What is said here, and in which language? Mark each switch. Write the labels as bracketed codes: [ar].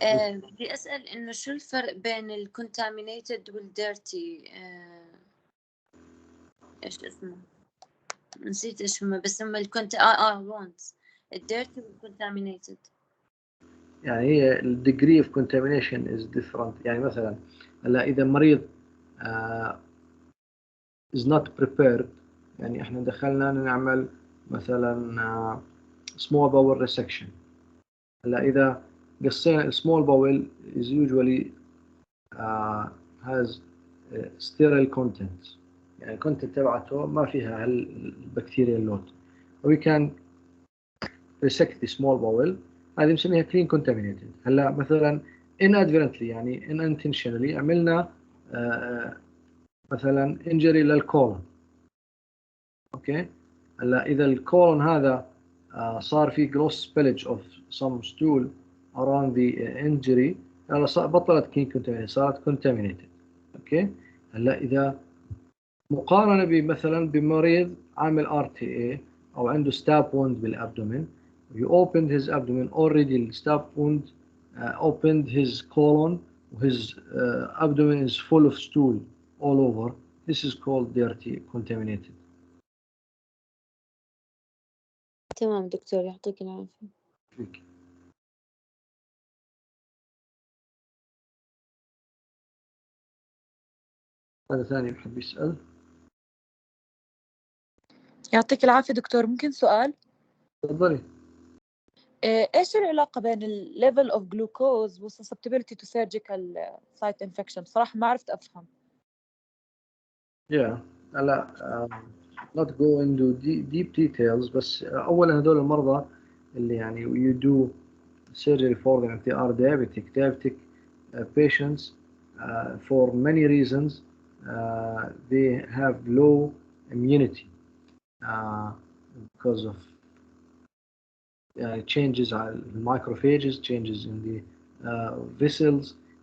[ar] بدي أسأل إنه شو الفرق بين الكونتامينيتد والديرتي؟ إيش اسمه؟ نسيت إيش هم، بس هم الكونت وونز الديرتي والكونتامينيتد. [en] يعني هي ال degree of contamination is different. [ar] يعني مثلا هلا إذا مريض [en] is not prepared، [ar] يعني إحنا دخلنا نعمل مثلا small bowel resection. هلا إذا قصينا small bowel [en] is usually has sterile content، [ar] يعني content تبعته ما فيها هالبكتيريا اللود. [en] we can resect the small bowel، [ar] هذه بنسميها [en] clean contaminated. [ar] هلا مثلا inadvertently يعني unintentionally عملنا مثلا injury للكولون. اوكي، هلا اذا الكولون هذا صار في gross spillage of some stool around the injury، هلا بطلت clean contaminated، صارت contaminated. [en] Okay, هلا اذا مقارنه بمثلا بمريض عامل RTA او عنده stab wound بالابدومين، you opened his abdomen already, the stab wound opened his colon, his abdomen is full of stool all over. This is called dirty contaminated. [ar] تمام دكتور، يعطيك العافية. هذا ثاني بحب يسأل. يعطيك العافية دكتور، ممكن سؤال؟ تفضلي. ايش العلاقة بين ال level of glucose و [en] susceptibility to surgical site infection؟ [ar] بصراحة ما عرفت أفهم. [en] Yeah. هلا not go into deep details، [ar] بس أولا هذول المرضى اللي يعني [en] you do surgery for them if they are diabetic patients for many reasons. they have low immunity because of changes in macrophages, changes in the vessels.